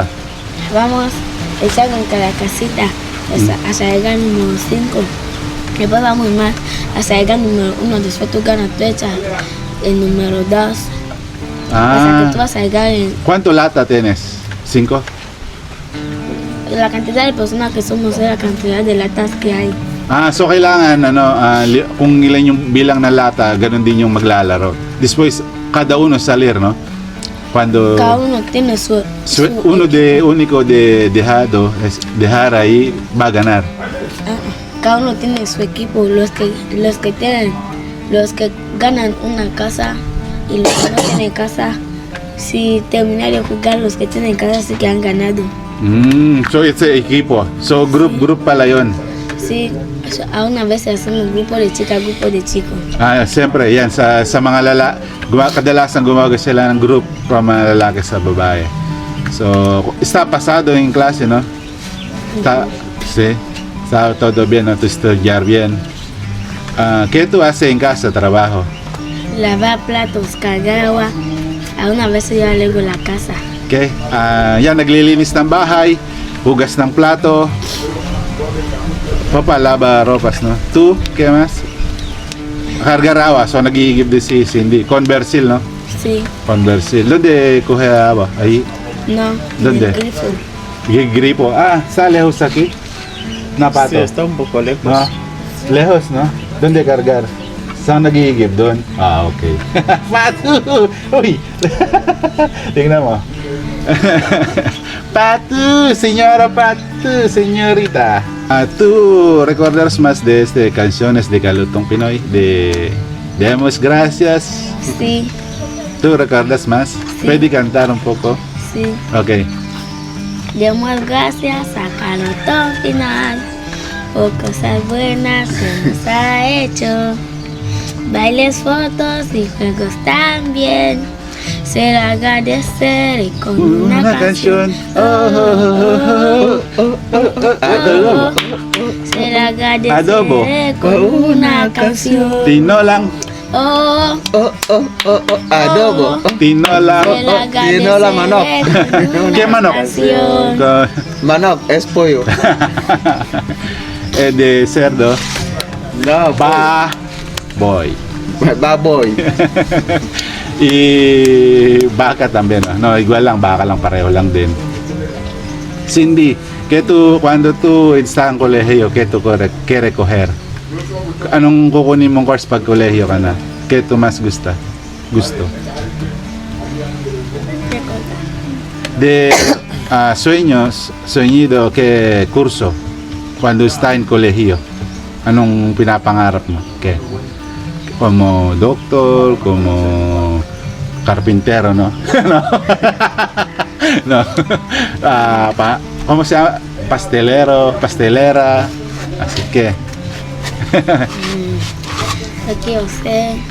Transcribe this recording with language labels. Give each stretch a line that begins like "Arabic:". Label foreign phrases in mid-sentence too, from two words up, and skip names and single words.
Spanish: Vamos echando en cada casita hasta llegar al número 5. Después vamos más hasta llegar al número 1. Después tú ganas, tú echas el número 2. Hasta que tú vas a llegar en ¿Cuánto lata tienes? ¿5? la cantidad de personas que somos es la cantidad de latas que hay.
Filipino: So kailangan kung ilan yung bilang na lata, ganun din yung maglalaro.
Spanish: Después cada uno salir, no? Cuando Cada uno tiene su único de dejar ahí va a ganar. cada uno tiene su equipo. Los que ganan una casa y los que no tienen casa, si terminan de jugar, los que tienen casa sí que han ganado.
English: So it's a equipo.
Filipino: So group pala yun.
Spanish: Sí, a una vez hacemos grupo de chicas, grupo de chicos.
Filipino: Siyempre, yan, sa mga kadalasan gumagawa sila ng
English: group from
Filipino: mga lalaki sa babae.
Spanish: So, está pasado en clase, no? Sí, está todo bien, no? Tú estudiar bien. ¿Qué tú haces en casa, trabajo? Lavar platos, cargar agua. A una vez yo arreglo la casa. Okay?
Filipino: Yan, naglilinis ng bahay, hugas ng plato, papalaba ropas, no?
Spanish: ¿Tú, qué más? Cargar agua,
Filipino: so nagigib din si Cindy.
Spanish: Con Bersil, no? Sí, Con Bersil. ¿Dónde coge agua? Ahí. no. ¿Dónde? El grifo. Gripo. Está lejos aquí. Napato. Sí, está un poco lejos. No? Lejos, no? ¿Dónde cargar?
Filipino: Saan nagigib doon? Okay. Patu! Uy! Tingnan mo.
Spanish: Patu! Señora Patu! Señorita. ¿Tú recuerdas más de canciones de Kalutong Pinoy? De Demos Gracias. Sí, ¿Tú recuerdas más? Sí. ¿Puede cantar un poco? sí. Ok. Demos gracias a Calotón Final por cosas buenas que nos ha hecho. Bailes, fotos y juegos también. Se lo agradeceré con una canción. Adobo. Se lo agradeceré Adobo. con una canción. Tinolang. Adobo. Tinolang. Se lo
Filipino: Tinola manok.
Spanish: agradeceré con ¿Qué una manok? canción. Manok, es pollo. De cerdo. No, Ba. Boy. Baboy.
Filipino: Baka también, no, igual lang, baka lang, pareho lang din.
Spanish: Cindy, ¿qué tú, cuando tú estás en colegio, qué tú quieres coger?
Filipino: Anong kukunin mong course pag colegio ka na?
Spanish: ¿Qué tú más gusto? De sueños, sueñido, ¿qué curso? Cuando está en colegio,
Filipino: anong pinapangarap mo?
Spanish: ¿Qué? Como doctor, como carpintero, ¿no? No. No. ¿Cómo se llama? Pastelera. Así que. Aquí usted.